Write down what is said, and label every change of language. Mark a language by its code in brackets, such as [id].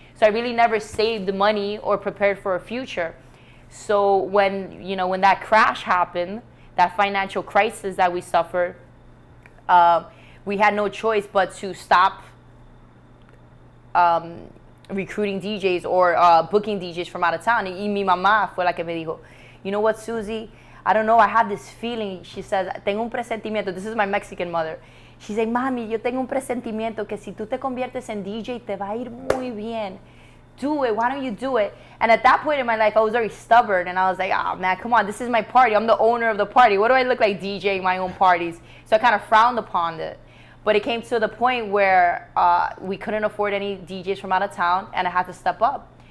[en] So I really never saved money or prepared for a future. So when that crash happened, that financial crisis that we suffered, we had no choice but to stop recruiting DJs or booking DJs from out of town. [es] Y mi mamá fue la que me dijo, [en] you know what, Susie? I don't know, I have this feeling. She says, [es] tengo un presentimiento. [en] This is my Mexican mother. She said, [es] mami, yo tengo un presentimiento que si tú te conviertes en DJ, te va a ir muy bien. [en] Do it. Why don't you do it? And at that point in my life, I was very stubborn. And I was like, oh, man, come on. This is my party. I'm the owner of the party. What do I look like DJing my own parties? So I kind of frowned upon it. But it came to the point where we couldn't afford any DJs from out of town, and I had to step up.